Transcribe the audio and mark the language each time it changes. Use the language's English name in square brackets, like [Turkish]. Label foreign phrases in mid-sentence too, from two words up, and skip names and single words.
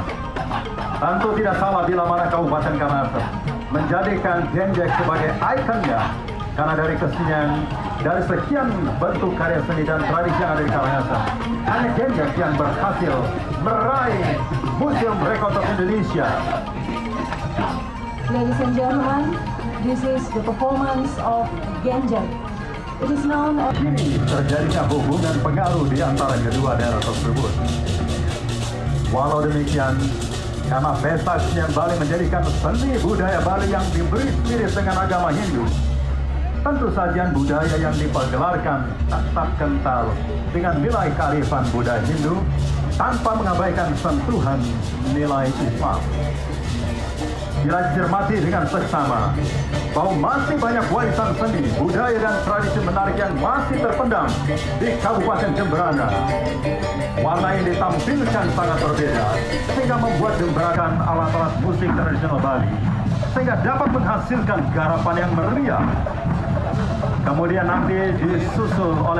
[Indonesian] Tentu tidak salah bila mana Kabupaten Karangasem menjadikan Genjek sebagai ikonnya, karena dari kesenian, dari sekian bentuk karya seni dan tradisi yang ada di Karangasem, hanya Genjek yang berhasil meraih Museum Rekor Indonesia. [English] Ladies and gentlemen, this is the performance of Genjek. It is known as... [Indonesian] Kini terjadinya hubungan pengaruh di antara kedua daerah tersebut. Walau demikian, karena pesta kesenian Bali menjadikan seni budaya Bali yang diberi spirit dengan agama Hindu, tentu sajian budaya yang dipergelarkan tetap kental dengan nilai kearifan budaya Hindu tanpa mengabaikan sentuhan nilai Islam. Bila dicermati dengan seksama bahwa masih banyak warisan seni, budaya dan tradisi menarik yang masih terpendam di Kabupaten Jemberana. Warna yang ditampilkan sangat berbeda sehingga membuat Jemberana alat-alat musik tradisional Bali sehingga dapat menghasilkan garapan yang meriah. Kemudian nanti disusul oleh